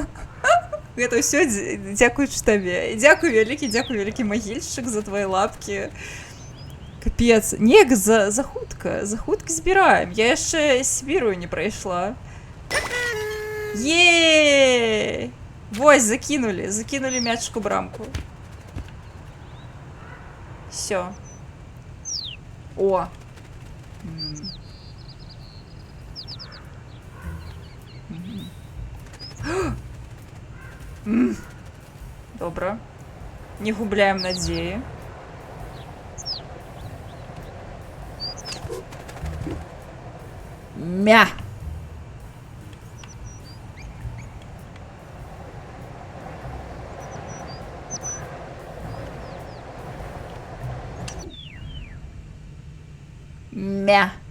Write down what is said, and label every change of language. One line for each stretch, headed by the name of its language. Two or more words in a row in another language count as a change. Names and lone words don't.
Belarusian: Гэта ўсё дзякуючы табе. Дзякуй вялікі магільшчык за твае лапкі. Капец. Неяк за хутка збіраем. Я яшчэ Сібірую не прайшла. Ей! Вось,
Russian: закинули мячик в брамку.
Belarusian: Все. О. Добре. Не губляем надеи. Мя. Мя.